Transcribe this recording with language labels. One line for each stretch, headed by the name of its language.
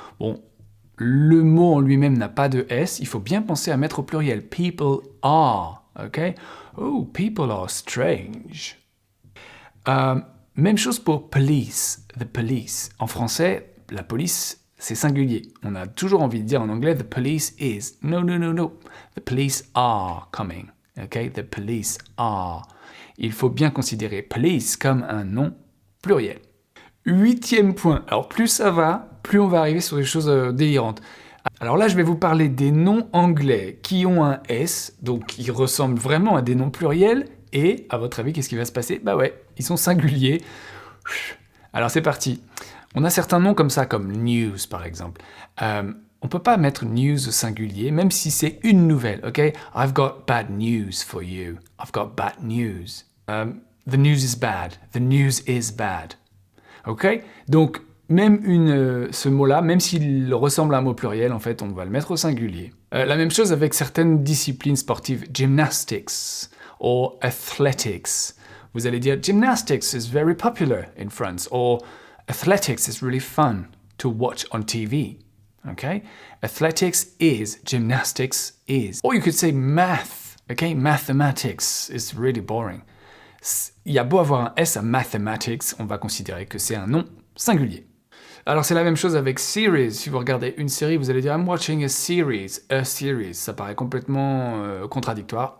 French: Bon, le mot en lui-même n'a pas de S, il faut bien penser à mettre au pluriel.
English: People are, ok? Oh, people are strange.
French: Même chose pour police,
English: the police.
French: En français, la police, c'est singulier. On a toujours envie de dire en anglais,
English: the police is. No, no, no, no. The police are coming, ok? The police are.
French: Il faut bien considérer police comme un nom pluriel. 8e point. Alors plus ça va, plus on va arriver sur des choses délirantes. Alors là, je vais vous parler des noms anglais qui ont un S, donc qui ressemblent vraiment à des noms pluriels, et à votre avis, qu'est-ce qui va se passer? Bah ouais, ils sont singuliers. Alors c'est parti. On a certains noms comme ça, comme news par exemple. On peut pas mettre news au singulier, même si c'est une nouvelle, ok?
English: I've got bad news for you. I've got bad news. The news is bad. The news is bad. Ok?
French: Donc, même ce mot-là, même s'il ressemble à un mot pluriel, en fait, on va le mettre au singulier. La même chose avec certaines disciplines sportives, gymnastics ou athletics. Vous allez dire,
English: gymnastics is very popular in France, or athletics is really fun to watch on TV. Okay? Athletics is, gymnastics is. Or you could say math. Okay? Mathematics is really boring.
French: Il y a beau avoir un S à mathematics, on va considérer que c'est un nom singulier. Alors c'est la même chose avec series. Si vous regardez une série, vous allez dire
English: I'm watching a series.
French: A series, ça paraît complètement contradictoire.